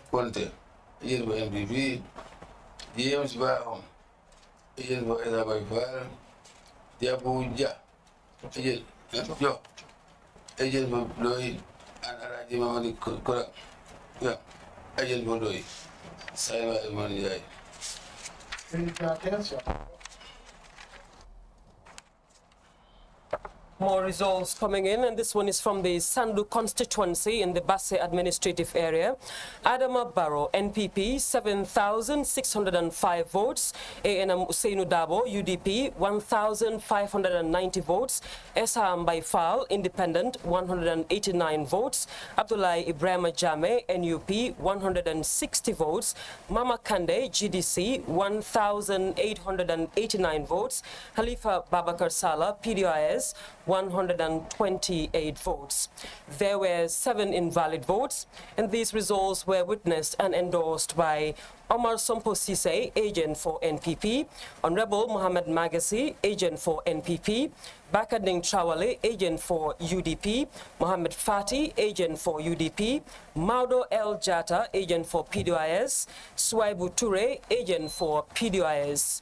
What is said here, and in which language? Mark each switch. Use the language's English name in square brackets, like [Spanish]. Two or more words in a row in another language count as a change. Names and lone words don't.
[English] Conte, agent for NPP, James Bahom, agent for Esa Baifal, Jabuja, agent, yo, agent for Loi, and Araji Mamadi Kura, yeah, agent for Loi, Saima Imanjai. More results coming in, and this one is from the Sandu constituency in the Basse administrative area. Adama Barrow, NPP, 7,605 votes. ANM Usainu Dabo, UDP, 1,590 votes. Esa Mbaifal, Independent, 189 votes. Abdullah Ibrahim Jame, NUP, 160 votes. Mama Kande, GDC, 1,889 votes. Khalifa Babakar Salah, PDIS, 128 votes. There were 7 invalid votes, and these results were witnessed and endorsed by Omar Sompo Sise, agent for NPP, Honorable Mohamed Magasi, agent for NPP, Bakading Trawale, agent for UDP, Mohamed Fati, agent for UDP, Maudo El Jata, agent for PDIS, Swaibu Ture, agent for PDIS.